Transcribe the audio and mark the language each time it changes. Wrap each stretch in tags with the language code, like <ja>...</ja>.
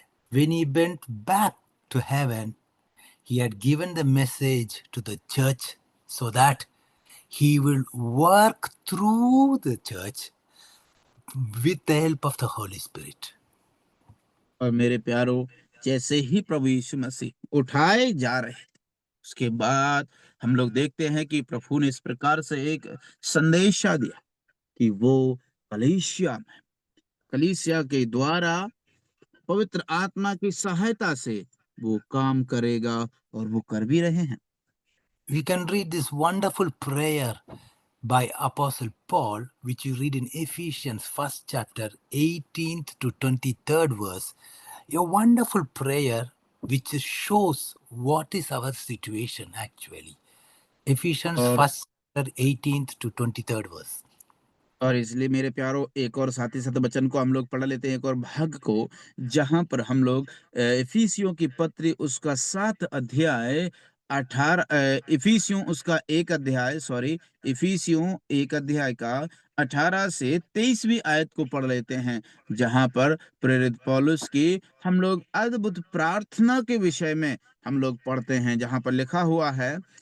<en>When he went back to heaven, he had given the message to the church so that he will work through the church with the help of the Holy Spirit.</en> <hi>और मेरे प्यारो, जैसे ही प्रभु यीशु मसीह उठाए जा रहे थे, उसके बाद हम लोग देखते हैं कि प्रभु ने इस प्रकार से एक संदेशा दिया कि वो कलीसिया कलीसिया के द्वारा पवित्र आत्मा की सहायता से वो काम करेगा और वो कर भी रहे हैं।</hi> <en>We can read this wonderful prayer by Apostle Paul, which you read in Ephesians 1st chapter 18th to 23rd verse. A wonderful prayer which shows what is our situation actually. Ephesians</en> <hi>और</hi> <en>1st chapter 18th to 23rd verse.</en> <hi>इसलिए मेरे प्यारो एक और साथ ही साथ वचन को हम लोग पढ़ लेते हैं, एक और भाग को, जहाँ पर हम लोग इफिसियों की पत्री उसका 7 अध्याय 18 इफिसियों उसका 1 अध्याय सॉरी इफिसियों 1 अध्याय का 18 से 23वीं आयत को पढ़ लेते हैं, जहाँ पर प्रेरित पौलुस की हम लोग अद्भुत प्रार्थना के विषय में हम लोग पढ़ते हैं, जहाँ पर लिखा हुआ है,</hi>